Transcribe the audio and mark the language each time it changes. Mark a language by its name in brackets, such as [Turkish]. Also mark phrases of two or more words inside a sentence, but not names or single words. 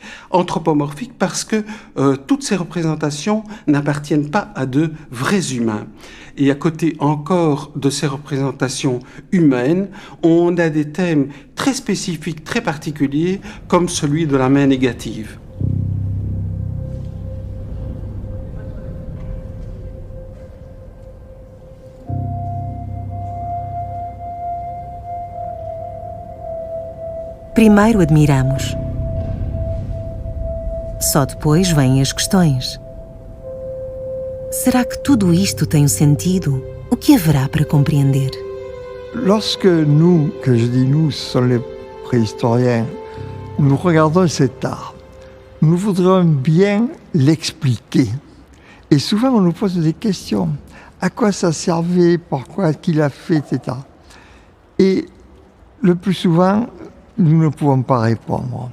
[French] Anthropomorphiques parce que toutes ces représentations n'appartiennent pas à de vrais humains. Et à côté encore de ces représentations humaines, on a des thèmes très spécifiques, très particuliers, comme celui de la main négative. [Portuguese] Primeiro admiramos. Só depois vêm as questões. Será que tudo isto tem um sentido? O que haverá para compreender? [French] Lorsque nous, que je dis nous, ce sont les préhistoriens, nous regardons cet art, nous voudrions bien l'expliquer. Et souvent on nous pose des questions. À quoi ça servait? Pourquoi qu'il a fait, etc. Et le plus souvent, nous ne pouvons pas répondre.